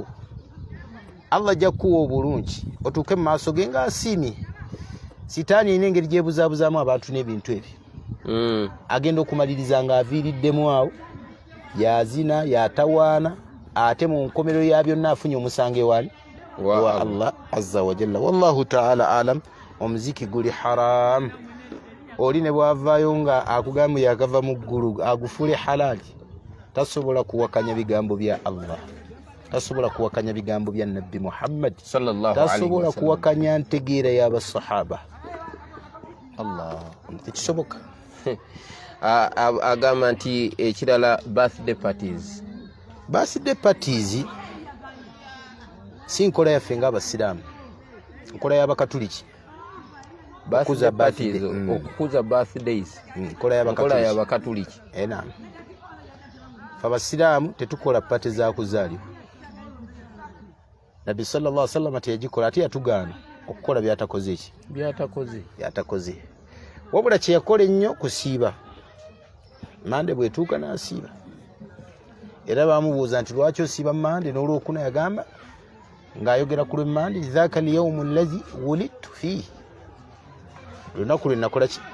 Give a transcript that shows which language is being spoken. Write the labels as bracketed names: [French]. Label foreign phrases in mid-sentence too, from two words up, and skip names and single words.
[Ganda] Allah ajja kuwa obulungi otuuke mu maaso ge ng'asiimye. Sitaani erina engeri gyebuzaabuzaamu abantu n'ebintu ebyo. Agenda okumaliriza ng'aviiriddemu awo, yazina, yatawaana, ate mu nkomerero ya byonna afunye omusange wali wa Allah [Arabic] عز وجل. والله تعالى أعلم. [Ganda] Omuziki guli haram. Oli ne bwavaayo nga akugamba yakava mu ggulu agufule halali, tasobola kuwakanya bigambo bya Allah, tasobola kuwakanya bigambo bya Nabbi Muhammad [Arabic] صلى الله عليه وسلم, [Ganda] tasobola kuwakanya ntegeera y'abasahaba. Allah tekisoboka. Agamba nti ekirala [English] birthday parties. Birthday parties [Ganda] si nkola yaffe ng'abasiraamu, nkola y'abakatuliki. Okukuza parties, okukuza birthdays, nkola y'abakatuliki. Naam. Abasiraamu tetukola pate za kuzaalibwa. Nabbi [Arabic] صلى الله عليه وسلم [Ganda] teyagikola, ate yatugaana okukola byatakoze ki? Byatakoze. Wabula kye yakola ennyo kusiiba. Mande bwetuuka n'asiiba. Era baamubuuza nti lwaki osiiba Mande n'olwokuna, yagamba ng'ayogera ku lw'Emande, [Arabic] ذاك اليوم الذي ولدت فيه, [Ganda] lunaku lwe nakola ki?